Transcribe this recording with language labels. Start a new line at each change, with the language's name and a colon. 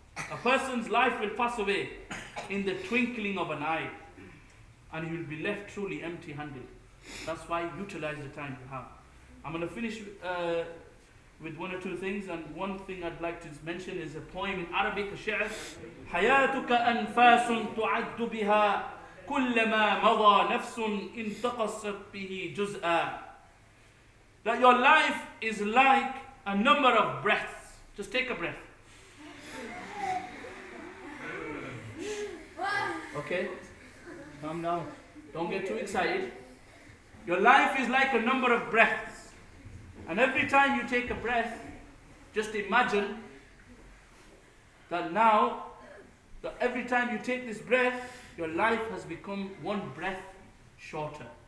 English: A person's life will pass away in the twinkling of an eye, and he will be left truly empty-handed. That's why utilize the time you have. I'm going to finish with one or two things, and one thing I'd like to mention is a poem in Arabic, a shi'r.
Arabic: حياتك أنفاس تعد بها كلما مضى نفس انتقصت به جزءا.
English: That your life is like a number of breaths. Just take a breath. Okay? Calm down. Don't get too excited. Your life is like a number of breaths. And every time you take a breath, just imagine that now, that every time you take this breath, your life has become one breath shorter.